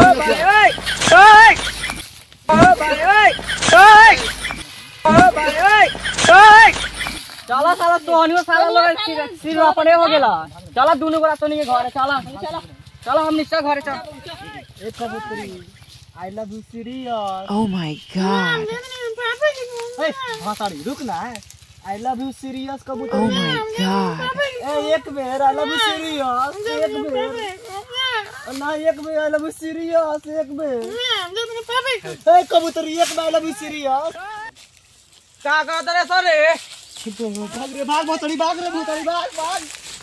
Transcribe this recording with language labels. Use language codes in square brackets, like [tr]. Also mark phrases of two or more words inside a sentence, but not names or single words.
[bho] चला साला तोहनियो साला लोग सिर अपने हो गेला चला दुनु गोरा तोनी के घरे चला चला हम निश्चय घरे चल ए कबूतरी [en] I love you serious Oh my god. [bho] ए भाषाड़ी रुक ना [en] I love you serious Oh [bho] कबूतरी [en] my god. [bho] ए एक बेर [en] I love you serious [bho] एक बेर ना एक बेर [en] I love you serious [bho] एक बेर ए कबूतरी एक बेर [en] I love you serious [bho] का कहत रे सर रे भाग रे भाग भोसड़ी भाग रे भोसड़ी भाग भाग